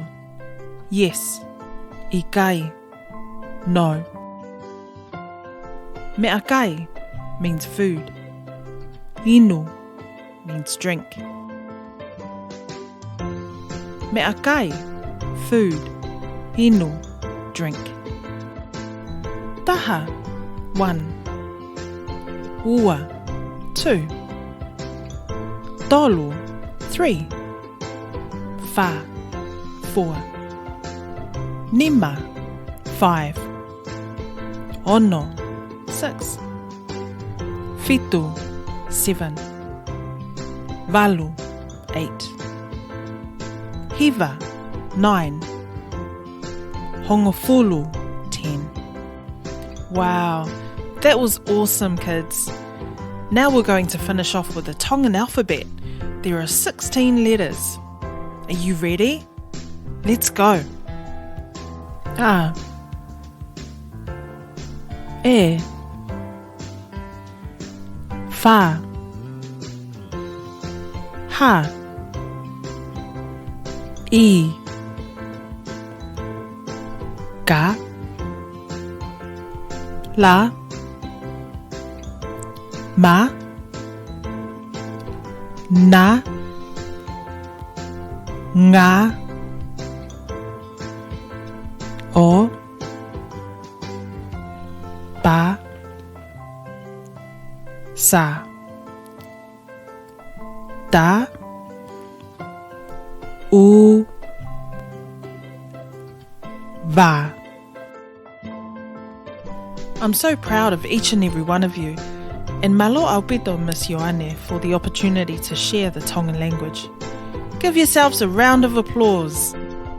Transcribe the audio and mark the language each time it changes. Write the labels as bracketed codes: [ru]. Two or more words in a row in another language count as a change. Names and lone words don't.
[en] Yes. Ikai. No. Meakai means food. Inu means drink. Meakai, food. Inu, drink. [to] Taha, 1. Ua, 2. Tolu, 3. Fa, 4. Nima, 5. Ono, 6. Fitu, 7. Valu, 8. Hiva, 9. Hongofulu, 10. [en] Wow, that was awesome, kids. Now we're going to finish off with the Tongan alphabet. There are 16 letters. Are you ready? Let's go. [to] A. E. Fa. Ha. I. Ka. La. Ma. Na. Nga. O. Pa. Sa. Ta. U. Va. [en] I'm so proud of each and every one of you, and [to] malo aupito [en] Miss Ioane for the opportunity to share the Tongan language. Give yourselves a round of applause.